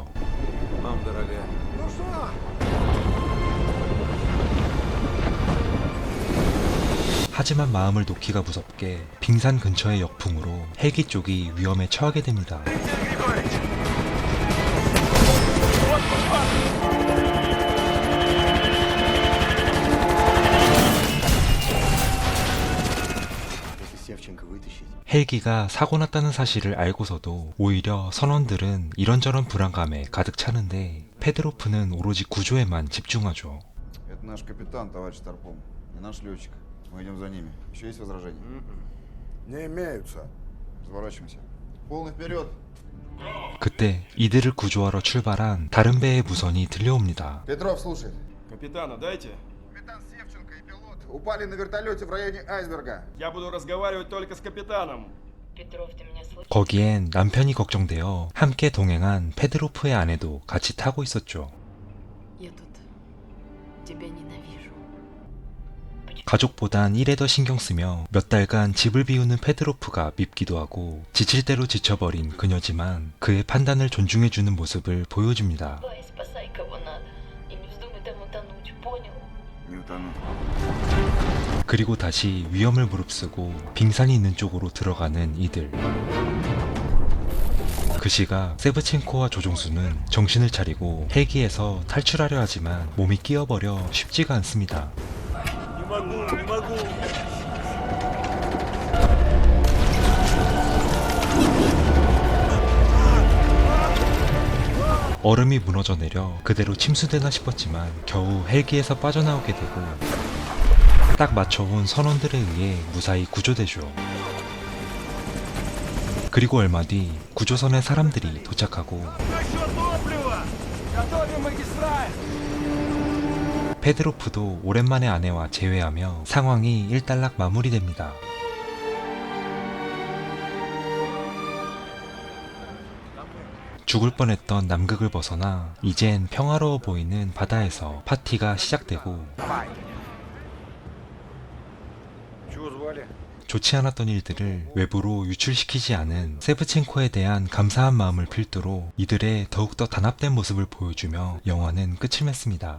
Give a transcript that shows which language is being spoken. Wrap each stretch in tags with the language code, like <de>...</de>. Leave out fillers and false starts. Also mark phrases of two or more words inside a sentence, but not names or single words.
<ru>Мам, дорогая. Ну что?</ru> <ko>하지만 마음을 놓기가 무섭게 빙산 근처의 역풍으로 헬기 쪽이 위험에 처하게 됩니다. 헬기가 사고 났다는 사실을 알고서도 오히려 선원들은 이런저런 불안감에 가득 차는데 페드로프는 오로지 구조에만 집중하죠.</ko> <ru>Это наш капитан, товарищ Старпом. И наш летчик. Мы идем за ними. Еще есть возражения? Не имеются. Разворачиваемся. Полный вперед.</ru> <ko>그때 이들을 구조하러 출발한 다른 배의 무선이 들려옵니다.</ko> <ru>Петров слушает. Капитана дайте. Капитан Севченко и пилот упали на вертолете в районе айсберга. Я буду разговаривать только с капитаном. Петров, ты меня слышишь?</ru> <ko>거기엔 남편이 걱정되어 함께 동행한 페드로프의 아내도 같이 타고 있었죠.</ko> <ru>Я тут тебя ненавижу.</ru> <ko>가족보단 일에 더 신경 쓰며 몇 달간 집을 비우는 페드로프가 밉기도 하고 지칠 대로 지쳐버린 그녀지만 그의 판단을 존중해주는 모습을 보여줍니다.</ko> <ru>Давай, спасай кого надо. И не вздумай там утонуть, понял? Не утону.</ru> <ko>그리고 다시 위험을 무릅쓰고 빙산이 있는 쪽으로 들어가는 이들. 그 시각 세브첸코와 조종수는 정신을 차리고 헬기에서 탈출하려 하지만 몸이 끼어버려 쉽지가 않습니다.</ko> <ru>Не могу, не могу.</ru> <ko>얼음이 무너져 내려 그대로 침수되나 싶었지만 겨우 헬기에서 빠져나오게 되고 딱 맞춰온 선원들에 의해 무사히 구조되죠. 그리고 얼마 뒤 구조선의 사람들이 도착하고</ko> <ru>Насчет топлива! Готовим магистраль!</ru> <ko>페드로프도 오랜만에 아내와 재회하며 상황이 일단락 마무리됩니다. 죽을 뻔했던 남극을 벗어나 이젠 평화로워 보이는 바다에서 파티가 시작되고</ko> <ru>Чего звали?</ru> <ko>좋지 않았던 일들을 외부로 유출시키지 않은 세브첸코에 대한 감사한 마음을 필두로 이들의 더욱더 단합된 모습을 보여주며 영화는 끝을 맺습니다.</ko>